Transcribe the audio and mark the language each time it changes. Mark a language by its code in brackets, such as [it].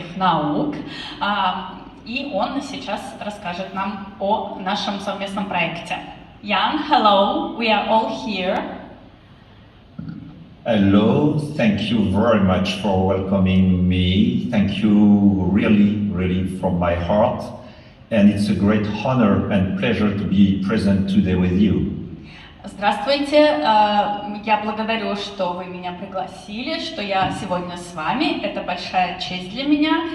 [ru] наук, и он сейчас расскажет нам о нашем совместном проекте. [en] Jan, hello, we are all here. Hello, thank you very much for welcoming me. Thank you really from my heart. And it's a great honor and pleasure to be present today with you. [ru] Здравствуйте, я благодарю, что вы меня пригласили, что я сегодня с вами. Это большая честь для меня.